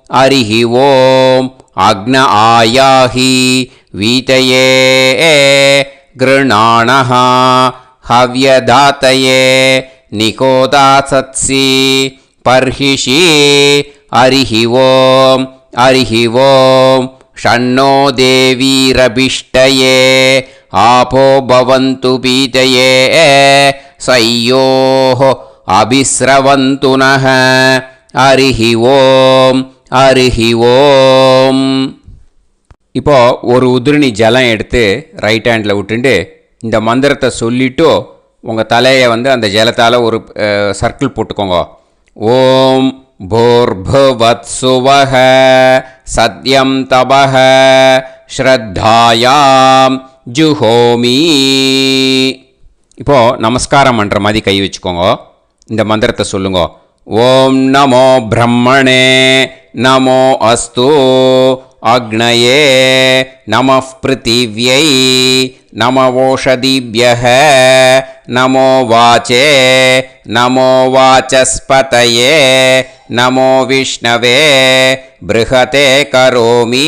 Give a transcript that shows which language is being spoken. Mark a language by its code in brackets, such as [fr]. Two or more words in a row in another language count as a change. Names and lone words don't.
[sa] अग्न आयाहि वीतये गृणाणः हव्यदातये निकोदासत्सि पर्हिषि हरिः ओम षण्णो देवीरभिष्टये आपो भवन्तु पीतये सयोः अभिस्रवन्तु नः हरिः ओम [ta] இப்போ ஒரு உதிரணி ஜலம் எடுத்து [en] right handil [ta] விட்டுண்டு இந்த மந்திரத்தை சொல்லிவிட்டு உங்கள் தலையை வந்து அந்த ஜலத்தால் ஒரு சர்க்கிள் போட்டுக்கோங்க. [sa] ஓம் भूर्भुवत्सुवः सत्यं तपः श्रद्धायाम् जुहोमि. [ta] இப்போது நமஸ்காரம் பண்ணுற மாதிரி கை வச்சுக்கோங்க. இந்த மந்திரத்தை சொல்லுங்க. [sa] ओम् नमो ब्रह्मणे नमो अस्तु अग्नये नमः पृथिव्यै नमओषधिभ्यः नमो वाचे नमो वाचस्पतये नमो विष्णवे बृहते करोमि.